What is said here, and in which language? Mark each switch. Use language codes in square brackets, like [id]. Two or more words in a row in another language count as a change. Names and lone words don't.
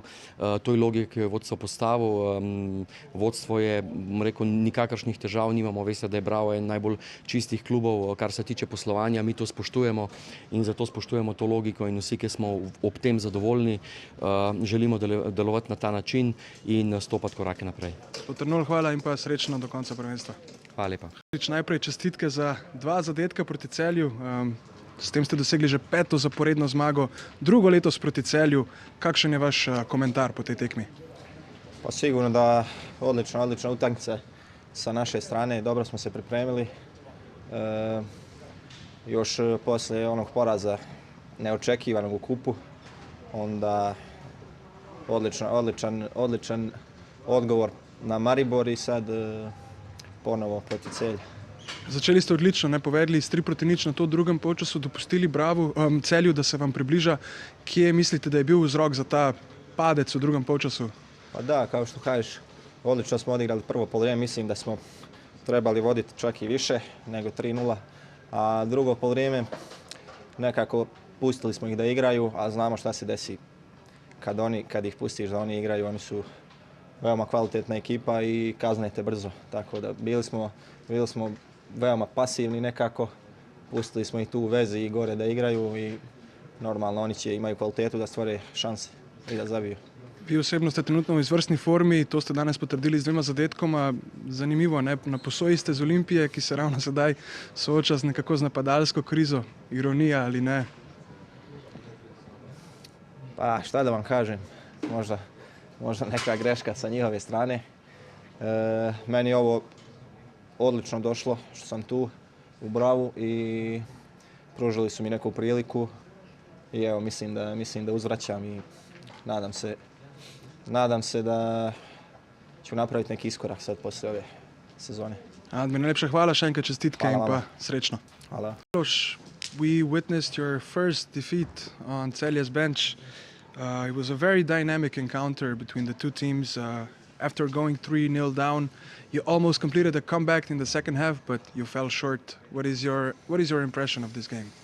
[sl] To je logika, ki jo je vodstvo postavil. Vodstvo je, rekel, nikakršnih težav nimamo, veste, da je Bravo en najbolj čistih klubov, kar se tiče poslovanja, mi to spoštujemo in zato spoštujemo to logiko in vsi, ki smo ob tem zadovoljni, želimo delovati na ta način in stopati korake naprej. Trnol, hvala in pa srečno do konca prvenstva. Hvala lepa. Najprej čestitke za 2 zadetka proti Celju. S tem ste dosegli že 5. zaporedno zmago, drugo letos proti Celju. Kakšen je vaš komentar po tej tekmi? [bs] Pa sigurno da odlična utakmica sa naše strane, dobro smo se pripremili. Još poslije onog poraza neočekivanog u kupu, onda odličan odgovor na Maribor i sad ponovo proti Celja. [sl] Začeli ste odlično, ne, povedali s 3-0 na to v drugem polčasu, dopustili Celju, da se vam približa. Kje mislite, da je bil vzrok za ta padec v drugem polčasu? [bs] Pa da, kao što kažeš, odlično smo odigrali prvo poluvrijeme, mislim da smo trebali voditi čak i više nego 3-0, a drugo poluvrijeme nekako pustili smo ih da igraju, a znamo šta se desi kad ih pustiš da oni igraju, oni su veoma kvalitetna ekipa i kaznete brzo, tako da bili smo veoma pasivni nekako, pustili smo ih tu u vezi i gore da igraju i normalno oni će imaju kvalitetu da stvore šanse i da zabiju. [sl] Vi osebno ste trenutno v izvrstni formi, to ste danes potrdili z 2 zadetkoma. Zanimivo, ne? Na posoji ste z Olimpije, ki se ravno sedaj sooča z nekako z napadalsko krizo. Ironija ali ne? [bs] Pa šta da vam kažem, možda neka greška sa njihove strane. Meni je ovo odlično došlo što sam tu u Bravu i pružili su mi neku priliku i evo mislim da uzvraćam i nadam se da ću napraviti neki iskorak sad poslije ove sezone. [sl] Admir, najlepša hvala, še enkrat čestitke Hvala in pa vama. srečno. Hvala. [en] Miloš, we witnessed your first defeat on Celje's bench. It was a very dynamic encounter between the two teams. After going 3-0 down, you almost completed a comeback in the second half, but you fell short. What is your impression of this game?